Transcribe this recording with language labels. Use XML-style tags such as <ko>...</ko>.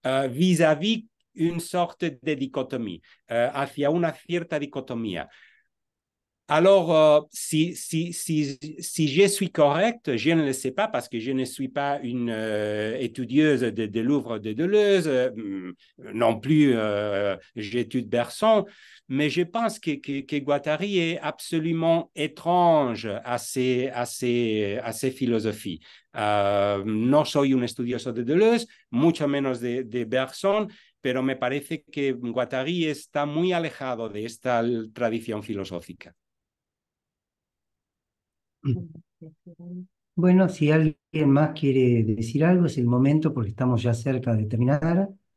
<fr>Vis-à-vis une sorte de dicotomie,</fr> <es>hacia una cierta dicotomía.</es> <fr>Alors, si je suis correct, je ne le sais pas parce que je ne suis pas une étudieuse de l'œuvre de Deleuze, non plus j'étudie Bergson, mais je pense que Guattari est absolument étrange à ces philosophies.</fr> <es>No soy un estudioso de Deleuze, mucho menos de Bergson, pero me parece que Guattari está muy alejado de esta tradición filosófica. Bueno, si alguien más quiere decir algo, es el momento porque estamos ya cerca de terminar.</es>